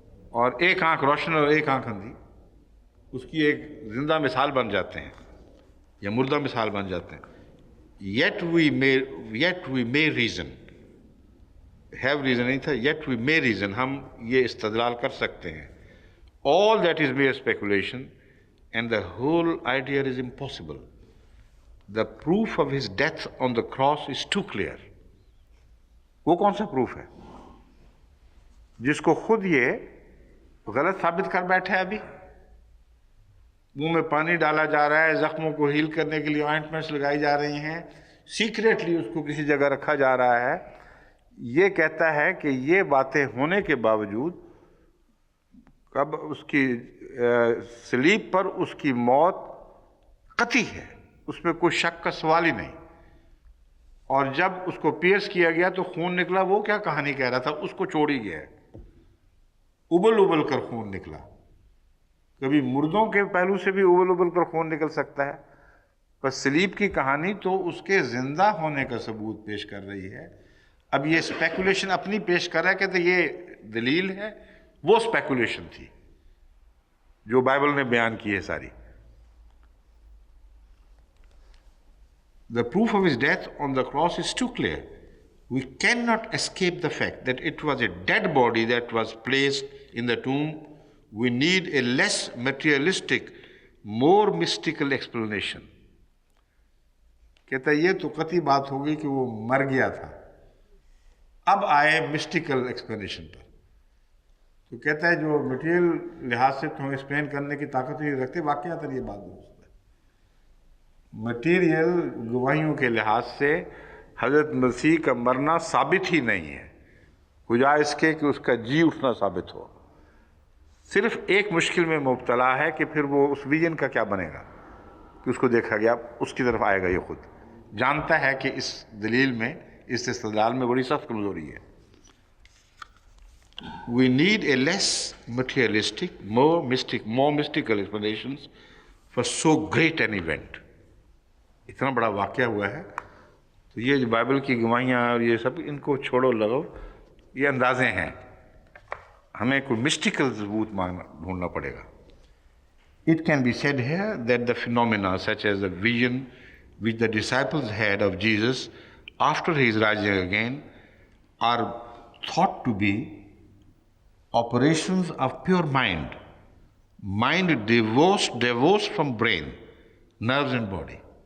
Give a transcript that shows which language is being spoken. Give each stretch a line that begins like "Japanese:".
Urdu: اور ایک آنکھ روشن اور ایک آنکھ اندھی اس کی ایک زندہ مثال بن جاتے ہیں یا مردہ مثال بن جاتے ہیں۔
English: yet we may reason، have reason
Urdu: نہیں تھا،
English: yet we may reason،
Urdu: ہم یہ استدلال کر سکتے ہیں۔
English: all that is mere speculation and the whole idea is impossible. The proof of his death on the cross is too clear.
Urdu: وہ کون سا پروف ہے جس کو خود یہ غلط ثابت کر بیٹھا ہے؟ ابھی منہ میں پانی ڈالا جا رہا ہے، زخموں کو ہیل کرنے کے لیے آئنٹمنٹس لگائی جا رہی ہیں، سیکریٹلی اس کو کسی جگہ رکھا جا رہا ہے۔ یہ کہتا ہے کہ یہ باتیں ہونے کے باوجود کب اس کی صلیب پر اس کی موت قطعی ہے، اس میں کوئی شک کا سوال ہی نہیں. اور جب اس کو پیرس کیا گیا تو خون نکلا، وہ کیا کہانی کہہ رہا تھا، اس کو چھوڑ ہی گیا ہے، ابل ابل کر خون نکلا. کبھی مردوں کے پہلو سے بھی ابل ابل کر خون نکل سکتا ہے، بس صلیب کی کہانی تو اس کے زندہ ہونے کا ثبوت پیش کر رہی ہے. اب یہ اسپیکولیشن اپنی پیش کر رہا ہے، کہتے یہ دلیل ہے، وہ اسپیکولیشن تھی جو بائبل نے بیان کی ہے ساری.
English: The proof of his death on the cross is too clear. We cannot escape the fact that it was a dead body that was placed in the tomb. We need a less materialistic, more mystical explanation.
Urdu: کہتا ہے یہ تو قطعی بات ہوگی کہ وہ مر گیا تھا. اب آئے مسٹیکل ایکسپلینیشن پر. تو کہتا ہے جو مٹیریل لحاظ سے تم ایکسپلین کرنے کی طاقت نہیں رکھتے، واقعات یہ بات درست ہے. مٹیریل گواہیوں کے لحاظ سے حضرت مسیح کا مرنا ثابت ہی نہیں ہے، بجائے اس کے کہ اس کا جی اٹھنا ثابت ہو. صرف ایک مشکل میں مبتلا ہے کہ پھر وہ اس ویژن کا کیا بنے گا کہ اس کو دیکھا گیا، اس کی طرف آئے گا. یہ خود جانتا ہے کہ اس دلیل میں، اس استدلال میں بڑی سخت کمزوری ہے.
English: We need a less materialistic, more mystical explanations for so great an event.
Urdu: اتنا بڑا واقعہ ہوا ہے تو یہ جو بائبل کی گواہیاں اور یہ سب، ان کو چھوڑو لگو، یہ اندازے ہیں. ہمیں کوئی مسٹیکل ثبوت ڈھونڈنا پڑے گا.
English: It can be said here that the phenomena such as the vision which the disciples had of Jesus after his rising again are thought to be operations of pure mind divorced from brain, nerves and body.